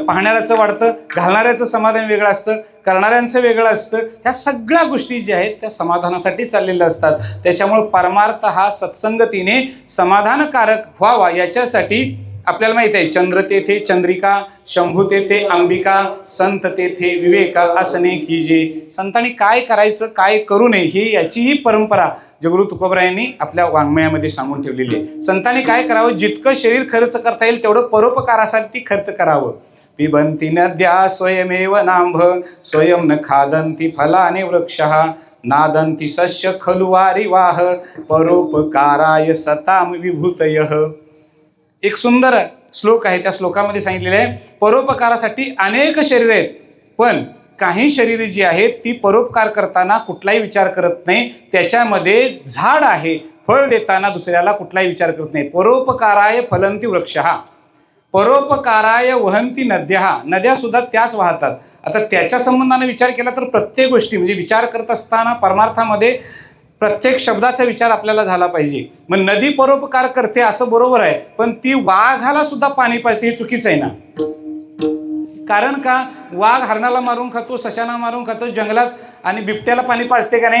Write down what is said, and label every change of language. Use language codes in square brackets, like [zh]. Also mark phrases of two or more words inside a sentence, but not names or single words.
[mr] पाहणाऱ्याचं वाढतं, घालणाऱ्याचं समाधान वेगळं असतं, करणाऱ्यांचं वेगळं असतं. ह्या सगळ्या गोष्टी ज्या आहेत त्या समाधानासाठी चाललेल्या असतात. त्याच्यामुळं परमार्थ हा सत्संगतीने समाधानकारक व्हावा याच्यासाठी आपल्याला माहित आहे, चंद्र तेथे चंद्रिका, शंभू तेथे अंबिका, संत तेथे विवेका आसने कीजे. संतांनी काय करायचं काय करू नये ही याचीही परंपरा जगद्गुरू तुकोबरायांनी आपल्या वाङ्मयामध्ये सांगून ठेवलेली आहे. संतांनी काय करावं, जितकं शरीर खर्च करता येईल तेवढं परोपकारासाठी खर्च करावं. [sa] पिबंती नद्या स्वयमेव नांभ, स्वयं न खादंती फलाने वृक्षः, नादंती सस्य खलु वारी वाह, परोपकाराय सताम विभूतयः. [mr] एक सुंदर श्लोक आहे, त्या श्लोकामध्ये सांगितलेलं आहे परोपकारासाठी अनेक शरीर आहेत, पण काही शरीरे जी आहेत ती परोपकार करताना कुठलाही विचार करत नाही. त्याच्यामध्ये झाड आहे, फळ देताना दुसऱ्याला कुठलाही विचार करत नाही. [sa] परोपकाराय फलंती वृक्षः, परोपकाराय वहंती नद्या, [mr] नद्या सुद्धा त्याच वाहतात. आता त्याच्या संबंधाने विचार केला तर प्रत्येक गोष्टी म्हणजे विचार करत असताना परमार्थामध्ये प्रत्येक शब्दाचा विचार आपल्याला झाला पाहिजे. मग नदी परोपकार करते असं बरोबर आहे, पण ती वाघाला सुद्धा पाणी पाजते हे चुकीचं आहे ना. कारण का, वाघ हरणाला मारून खातो, सशाना मारून खातो जंगलात, आणि बिबट्याला पाणी पाजते का नाही?